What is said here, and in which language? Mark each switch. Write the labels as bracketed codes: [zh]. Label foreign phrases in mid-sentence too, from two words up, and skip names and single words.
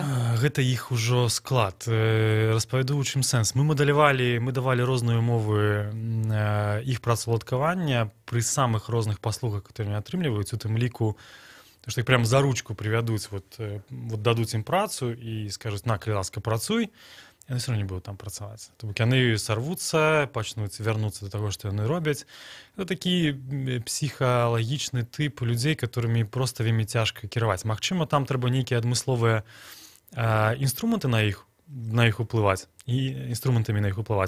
[be] Гэта іх ужо склад. Распавяду, у чым сэнс. Мы давалі розныя умовы іх працаўладкавання пры самых розных паслугах, которые не атрымліваюць, у тым ліку, што іх прям за ручку прывядуць, вот дадуць ім працу і скажуць, на, калі ласка, працуй, яны [ru] все равно [be] не будуць там працаваць. То бок яны сарвуцца, пачнуць вярнуцца да таго, што яны робяць. Это такі псіхалагічны тып людзей, которымі проста вельмі цяжка кіраваць. Магчыма, там трэба нейкія адмысловыя інструменты на іх уплываць і інструментамі на іх уплываць.